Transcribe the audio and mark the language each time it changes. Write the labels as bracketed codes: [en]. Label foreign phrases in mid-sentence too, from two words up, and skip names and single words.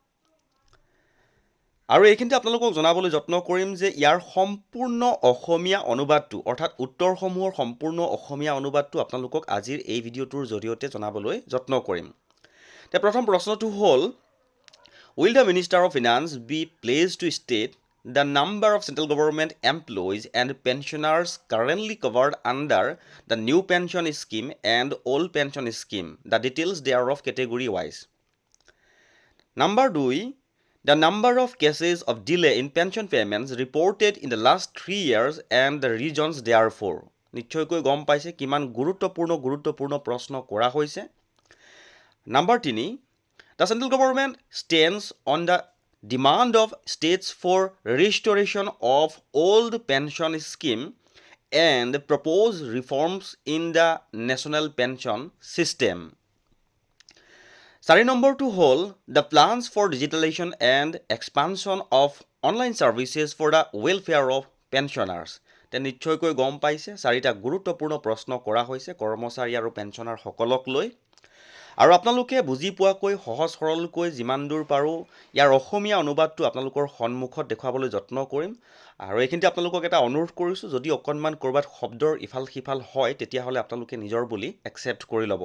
[as] আৰু এইখিনিতে আপোনালোকক জনাবলৈ যত্ন কৰিম যে ইয়াৰ সম্পূৰ্ণ অসমীয়া অনুবাদটো, অৰ্থাৎ উত্তৰসমূহৰ সম্পূৰ্ণ অসমীয়া অনুবাদটো আপোনালোকক আজিৰ এই ভিডিঅ'টোৰ জৰিয়তে জনাবলৈ যত্ন কৰিম। প্ৰথম প্ৰশ্নটো হ'ল, [en] will the minister of finance be pleased to state the number of central government employees and pensioners currently covered under the new pension scheme and old pension scheme, the details thereof category wise. Number 2, the number of cases of delay in pension payments reported in the last 3 years and the reasons therefore. [as] নিশ্চয়কৈ গম পাইছে কিমান গুৰুত্বপূৰ্ণ প্ৰশ্ন কৰা হৈছে। [en] Number 3, the central government stands on the demand of states for restoration of old pension scheme and propose reforms in the national pension system. [as] 4 নম্বৰটো হ'ল, [en] the plans for digitalization and expansion of online services for the welfare of pensioners. [as] নিশ্চয়কৈ গম পাইছে 4টা গুৰুত্বপূৰ্ণ প্ৰশ্ন কৰা হৈছে কৰ্মচাৰী আৰু পেঞ্চনাৰসকলক লৈ। আৰু আপোনালোকে বুজি পোৱাকৈ সহজ সৰলকৈ যিমান দূৰ পাৰোঁ ইয়াৰ অসমীয়া অনুবাদটো আপোনালোকৰ সন্মুখত দেখুৱাবলৈ যত্ন কৰিম। আৰু এইখিনিতে আপোনালোকক এটা অনুৰোধ কৰিছোঁ, যদি অকণমান ক'ৰবাত শব্দৰ ইফাল সিফাল হয় তেতিয়াহ'লে আপোনালোকে নিজৰ বুলি একচেপ্ট কৰি ল'ব।